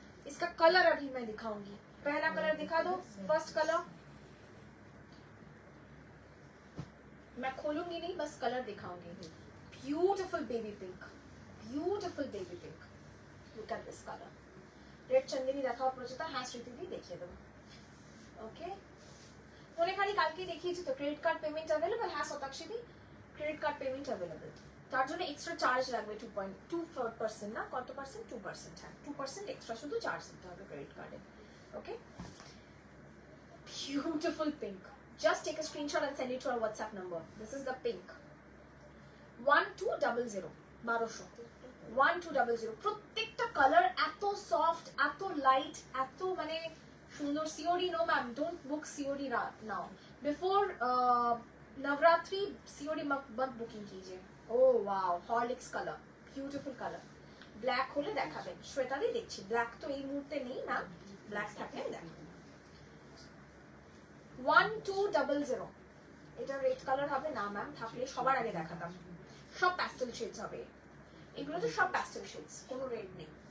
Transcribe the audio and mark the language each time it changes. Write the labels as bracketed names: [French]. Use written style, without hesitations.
[Hindi] इसका कलर अभी मैं दिखाऊंगी। पहला कलर दिखा दो, फर्स्ट कलर। मैं खोलूंगी नहीं, बस कलर दिखाऊंगी। [English] Beautiful baby pink, beautiful baby pink. Look at this colour. [Bangla] Red Chanderi দেখাও প্রচুতা। হ্যাঁ শ্রুতিদি দেখিয়ে দেবো। ওকে, ধনেখালি কালকে দেখিয়েছি তো। Credit card payment available? হ্যাঁ শতাক্ষীদি, ক্রেডিট কার্ড পেমেন্ট অ্যাভেলেবল। তার জন্য এক্সট্রা চার্জ লাগবে 2.2%। না কত পার্সেন্ট? 2%। হ্যাঁ 2% এক্সট্রা শুধু চার্জ দিতে হবে ক্রেডিট কার্ডে। [English] Okay, beautiful pink. Just take a screenshot and send it to our WhatsApp number. This is the pink. 1200 1200 1200। [Bangla] প্রত্যেকটা কালার এত সফট, এত লাইট, এত মানে সুন্দর। [English] COD no ma'am, don't book COD now. [Hindi] Before Navratri COD मत बुकिंग कीजिए। [English] Oh wow, Horlicks colour, beautiful colour. [Bangla] Black হলে দেখাবেন। শ্বেতাদি দেখছি, ব্ল্যাক তো এই মুহূর্তে নেই না, ব্ল্যাক থাকলে দেখাবেন। 1200। এটা রেড কালার হবে না ম্যাম, থাকলে সবার আগে দেখাতাম। সব প্যাস্টেল শেডস হবে এগুলো, তো সব প্যাস্টেল শেডস, কোনো রেড নেই।